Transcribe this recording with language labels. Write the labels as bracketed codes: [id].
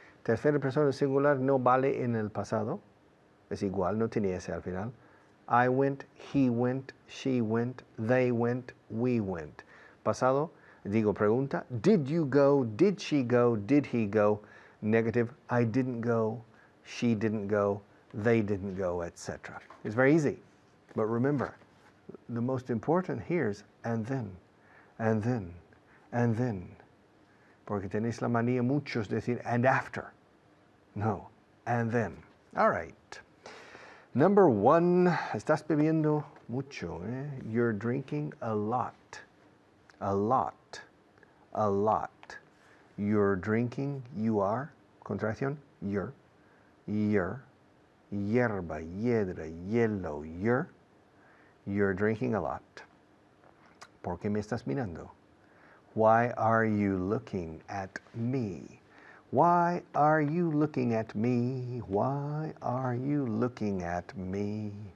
[es] Tercera persona singular no vale en el pasado. Es igual, no tiene ese al final. [en] I went, he went, she went, they went, we went. [es] Pasado, digo pregunta. [en] Did you go? Did she go? Did he go? Negative, I didn't go, she didn't go, they didn't go, etc. It's very easy. But remember, the most important here is and then, and then. And then, [es] porque tenéis la manía muchos decir [en] and after. No, and then. All right. Number 1, [es] estás bebiendo mucho. [en] You're drinking a lot. A lot. A lot. You're drinking, you are, contracción, you're. [es] Hierba, hiedra, [en] yellow, you're. You're drinking a lot. [es] ¿Por qué me estás mirando? [en] Why are you looking at me? Why are you looking at me? Why are you looking at me?